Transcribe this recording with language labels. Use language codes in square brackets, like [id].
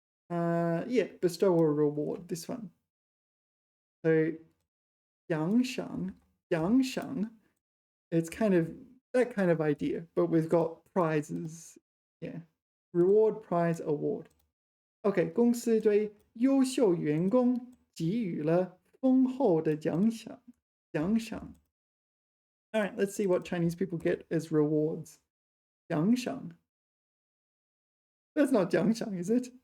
[en] Yeah, bestow a reward, this one. So 奖赏, it's kind of that kind of idea, but we've got prizes. Yeah, reward, prize, award. [zh] OK, 公司对优秀员工给予了丰厚的奖赏。 [en] All right, let's see what Chinese people get as rewards. [zh] 奖赏. [en] That's not 奖赏, is it?